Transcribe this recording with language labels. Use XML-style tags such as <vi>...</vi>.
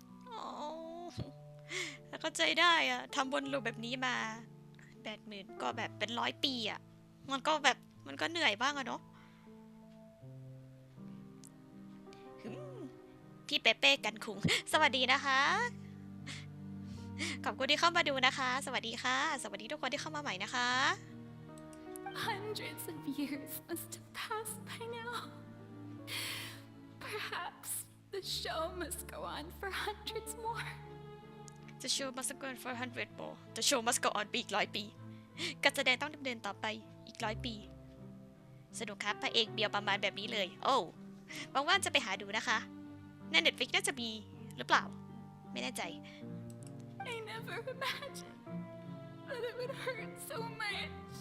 <th>อ๋อแล้วก็ใจได้อะทำวนลูปแบบนี้มา80,000ก็แบบเป็น100 ปีอะมันก็แบบมันก็เหนื่อยบ้างอะเนาะพี่เปเป้กันคุงสวัสดีนะคะ ขอบคุณที่เข้ามาดูนะคะ สวัสดีค่ะ สวัสดีทุกคนที่เข้ามาใหม่นะคะ</th> <en>Hundreds of years must have passed by now. Perhaps the show must go on for hundreds more. The show must go on for 100 more. The show must go on</en> <th>ไปอีก100 ปีการแสดงต้องดำเนินต่อไปอีก100 ปีสนุกครับพระเอกเดียวประมาณแบบนี้เลยโอ้ว่างๆจะไปหาดูนะคะใน Netflix น่าจะมีหรือเปล่าไม่แน่ใจ</th> <en>I never imagined that it would hurt so much.</en>